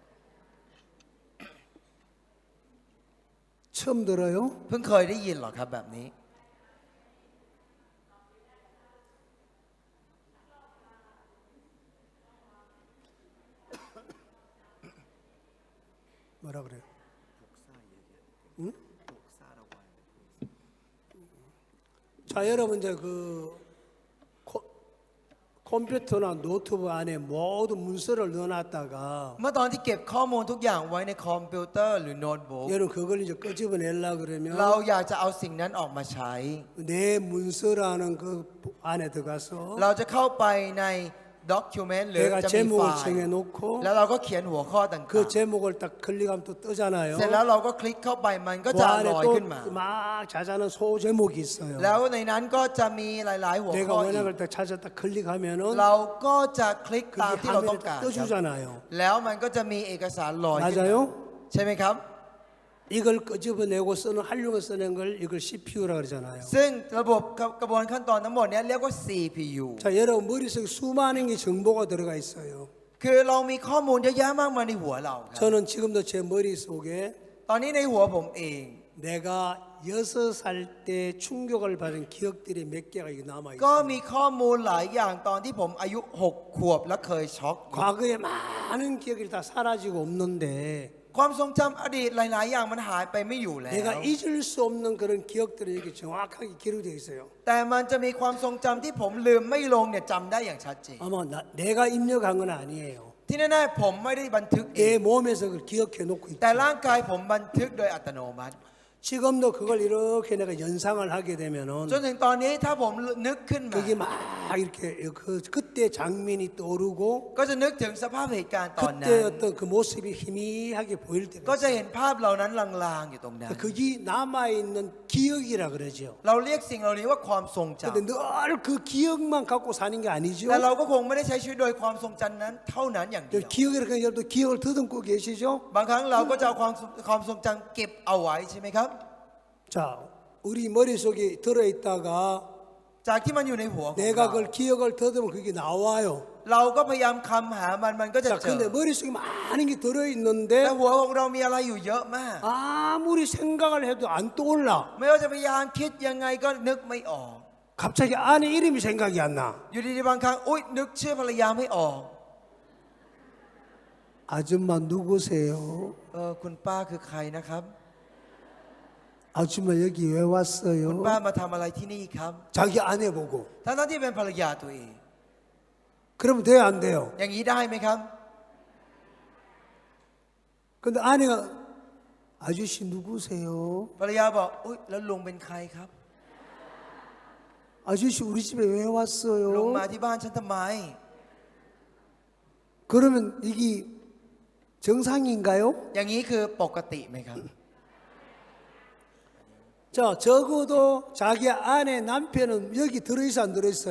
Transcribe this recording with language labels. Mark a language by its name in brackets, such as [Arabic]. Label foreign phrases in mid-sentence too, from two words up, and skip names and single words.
[Korean] 처음 들어요? [Thai] เพิ่งเคยได้ยินเหรอครับแบบนี้ [Korean] 뭐라 그래요? 응? 자, 여러분 이제 그 컴퓨터나 노트북 안에 모든 문서를 넣어놨다가 [Thai] เมื่อตอนที่เก็บข้อมูลทุกอย่างไว้ในคอมพิวเตอร์หรือโน้ตบุ๊ก [Korean] 여러분 그걸 이제 끄집어내려 [Thai] เรา [Korean] 그러면 [Thai] อยากจะเอาสิ่งนั้นออกมาใช้ [Korean] 내 문서라는 그 안에 들어가서 [Thai] เราจะเข้าไปใน document หรือ [Korean] 내가 [Thai] จะมีไฟ [Korean] 제목을 [Thai] ล์ [Korean] 정해놓고 [Thai] แล้วเราก็เขียนหัวข้อต่าง [Korean] 그 제목을 딱 클릭하면 또 뜨잖아요. [Thai] ๆ เสร็จแล้วเราก็คลิกเข้าไปมันก็ [Korean] 그 [Thai] จะ [Korean] 안에 [Thai] ลอยขึ้นมา [Korean] 또 막 자자는 소제목이 있어요. [Thai] แล้วในนั้นก็จะมีหลายๆ หัว [Korean] 내가 [Thai] ข้ออี [Korean] 원하는 [Thai] ก [Korean] 걸 딱 찾았다 클릭하면은 [Thai] เราก็จะคลิก [Korean] 그게 [Thai] ตามที่เราต้อง [Korean] 화면에 [Thai] การ [Korean] 딱 [Thai] ครับ [Korean] 떠주잖아요. [Thai] แล้วมันก็จะมีเอกสารลอยขึ้นมา [Korean] 맞아요? [Thai] ใช่ไหมครับ [Korean] 이걸 끄집어내고 쓰는 활용을 쓰는 걸 이걸 CPU라 그러잖아요. [Thai] ซึ่งระบบกระบวนขั้นตอนทั้งหมดเนี้เรียกว่า CPU [Korean] 자, 여러분 머릿속에 수많은 게 정보가 들어가 있어요. [Thai] คือเรามีข้อมูลเยอะแยะมากมายในหัวเราครับ [Korean] 저는 지금도 제 머릿속에 [Thai] ตอนนี้ในหัวผมเอง [Korean] 내가 6살 때 충격을 받은 기억들이 몇 개가 이렇게 남아 [Thai] ก็ [Korean] 있어요. [Thai] มีข้อมูลหลายอย่างตอนที่ผมอายุ 6 ขวบและเคยช็อก [Korean] 과거에 많은 기억이 다 사라지고 없는데 [Thai] ความทรงจำอดีตหลาย ๆ อย่างมันหายไปไม่อยู่แล้ว [Korean] 내가 잊을 수 없는 그런 기억들이 이렇게 정확하게 기록되어 있어요. [Thai] แต่มันจะมีความทรงจำที่ผมลืมไม่ลงเนี่ยจำได้อย่างชัดเจน [Korean] 아마 내가 입력한 건 아니에요. [Thai] ที่แน่ๆผมไม่ได้บันทึกเอง [Korean] 내 몸에서 그걸 기억해 놓고 [Thai] แต่ [Korean] 있죠. [Thai] ร่างกายผมบันทึกโดยอัตโนมัติ [Korean] 지금도 그걸 이렇게 내가 연상을 하게 되면은 [Thai] จนถึงตอนนี้ถ้าผมนึกขึ้นมา [Korean] 그게 막 이렇게 그때 장면이 떠오르고 [Thai] ก็จะนึกถึงสภาพเหตุการณ์ตอนนั้ [Korean] 그때 [Thai] น [Korean] 어떤 그 모습이 희미하게 보일 [Thai] ก็ [Korean] 때가 [Thai] จะ [Korean] 있어요. [Thai] เห็นภาพเหล่านั้นลางๆอยู่ตรงนั้น [Korean] 그게 남아 있는 기억이라 그러죠. [Thai] เราเรียกสิ่งเหล่านี้ว่าความทรงจ [Korean] 근데 늘 그 기억만 갖고 사는 게 [Thai] ำ [Korean] 아니죠. [Thai] แต่เราก็คงไม่ได้ใช้ชีวิตโดยความทรงจำนั้นเท่านั้นอย่างเดียว [Korean] 기억이라는 게 여러분 기억을 더듬고 계시죠? [Thai] บางครั้งเราก็จะเอาความทรงจำเก็บเอาไว้ใช่ไหมครับ [Korean] 자, 우리 머릿속에 들어있다가 [Thai] จากที่มันอยู่ในหัวของ [Korean] 내가 [Thai] เรา [Korean] 그걸 기억을 더듬으면 그게 나와요. [Thai] เราก็พยายามคำหามันก็จะ [Korean] 자, [Thai] เจอ [Korean] 근데 머릿속에 많은 게 [Thai] แต่ [Korean] 들어있는데 [Thai] หัวของเรามีอะไรอยู่เยอะมาก [Korean] 아무리 생각을 해도 안 떠올라. [Thai] ไม่ว่าจะพยายามคิดยังไงก็นึกไม่ออก [Korean] 갑자기 아내 이름이 생각이 안 나. [Thai] อยู่ดีๆบางครั้งอุ๊ยนึกชื่อภรรยาไม่ออก [Korean] 아줌마 누구세요? [Thai] คุณป้าคือใครนะครับ [Korean] 아줌마 여기 왜 [Thai] คุณ [Korean] 왔어요? [Thai] ป้ามาทำอะไรที่นี่ครับ [Korean] 자기 아내 보고. [Thai] ทั้งที่เป็นภรรยาตัวเอง [Korean] 그러면 돼요, 안 돼요? [Thai] อย่างนี้ได้ไหมครับ [Korean] 근데 아내가 아저씨 누구세요? [Thai] ภรรยาบอกอุ๊ยแล้วลุงเป็นใครครับ [Korean] 아저씨 우리 집에 왜 [Thai] ลุง [Korean] 왔어요? [Thai] มาที่บ้านฉันทำไม [Korean] 그러면 이게 정상인가요? [Thai] อย่างนี้คือปกติไหมครับ [Korean] 자, 적어도 자기 아내 남편은 여기 들어있어 안 들어있어요?